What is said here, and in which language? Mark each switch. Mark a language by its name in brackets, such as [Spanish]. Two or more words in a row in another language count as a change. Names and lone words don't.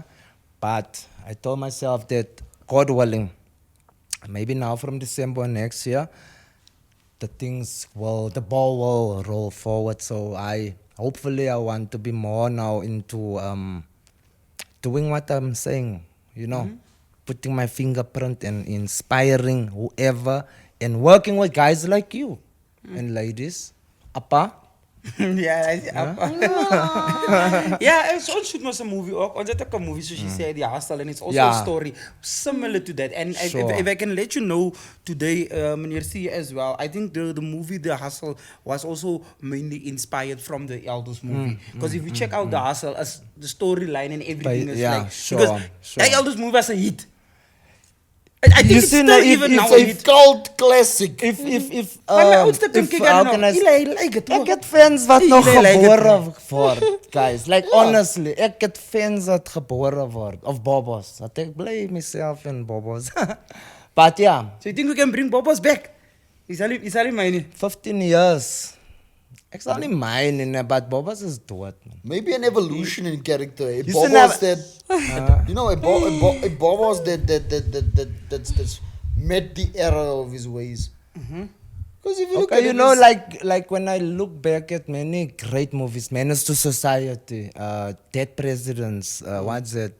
[English] But I told myself that, God willing, maybe now from December next year, the ball will roll forward. So hopefully I want to be more now into doing what I'm saying, you know, putting my fingerprint and inspiring whoever and working with guys like you and ladies. Appa. [Afrikaans] Ja, ons shoot mos 'n movie ook. Ons het ook 'n movie soos jy sê, die Hustle, [English] and it's also a story similar to that. And if I can let you know today, Meneer C as well, I think the movie The Hustle was also mainly inspired from the Eldos movie. Because if you check out The Hustle, as the storyline and everything is like, because that Eldos movie was a hit. I think it's still even now a cult classic. If how can I say, [Afrikaans] ek het fans wat nog gebore word, [English] guys. Like honestly, [Afrikaans] ek het fans wat gebore word of Bobos. Dat ek bly myself in Bobos. [English] But yeah. So you think we can bring Bobos back? Is that mine? 15 years. [Afrikaans] Ek sal nie mine, but Bobos is dood. [English] Maybe an evolution in character. A Bobos that, you know, a Bobos that's met the error of his ways. Because if you look at you know, like when I look back at many great movies, Menace to Society, Dead Presidents, what's it?